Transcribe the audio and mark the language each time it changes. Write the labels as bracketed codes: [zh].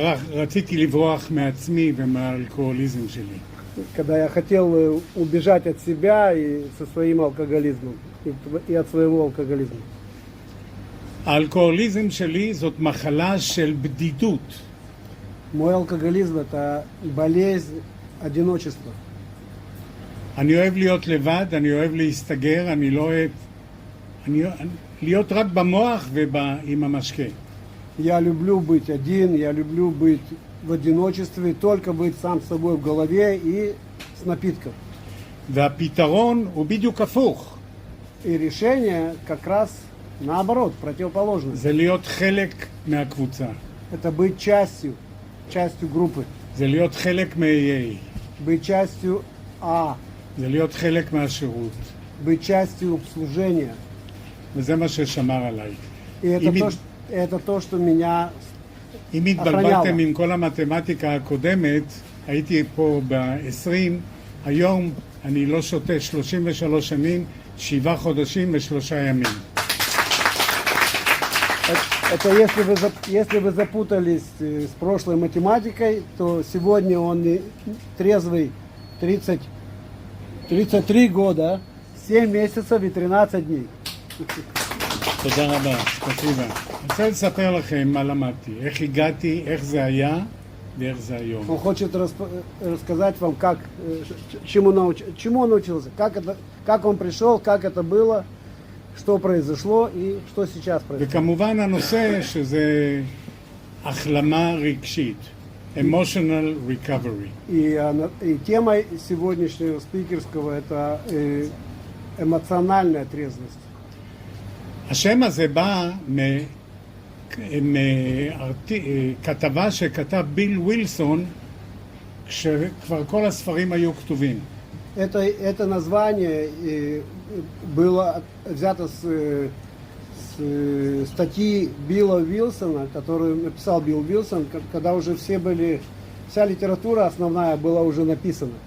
[he] רציתי לברוח מעצמי ומהאלכוהוליזם שלי. [ru] Когда я хотел убежать от себя и со своим алкоголизмом, и от своего алкоголизма. [he] האלכוהוליזם שלי זאת מחלה של בדידות. [ru] Мой алкоголизм – это болезнь одиночества. [he] אני אוהב להיות לבד, אני אוהב להסתגר, אני לא אוהב... להיות רק במוח ועם המשקה. [ru] Я люблю быть один, я люблю быть в одиночестве, только быть сам с собой в голове и с напитком. [he] והפתרון הוא בדיוק הפוך. [ru] И решение как раз наоборот, противоположное. [he] זה להיות חלק מהקבוצה. [ru] Это быть частью группы. [he] זה להיות חלק מ-AA. [ru] Быть частью А. [he] זה להיות חלק מהשירות. [ru] Быть частью служения. [he] וזה מה ששמר עליי. [ru] И это то, что меня [he] אם התבלבלתם עם כל המתמטיקה הקודמת, הייתי פה ב-20, היום אני לא שותה 33 שנים, 7 חודשים ו3 ימים. [ru] Это если вы запутались с прошлой математикой, то сегодня он трезвый 33 года, 7 месяцев и 13 дней. [he] תודה רבה, ספציבה. אני רוצה לספר לכם מה למדתי, איך הגעתי, איך זה היה ואיך זה היום. [ru] Он хочет рассказать вам, чему он научился, как он пришел, как это было, что произошло и что сейчас происходит. [he] וכמובן הנושא שזה החלמה רגשית, [en] emotional recovery. [ru] И темой сегодняшнего спикерского это эмоциональная трезвость. [he] השם הזה בא מכתבה שכתב ביל ווילסון כשכבר כל הספרים היו כתובים. [ru] Это название было взято с статьи Билла Уилсона, которую написал Билл Уилсон, когда уже вся литература основная была уже написана.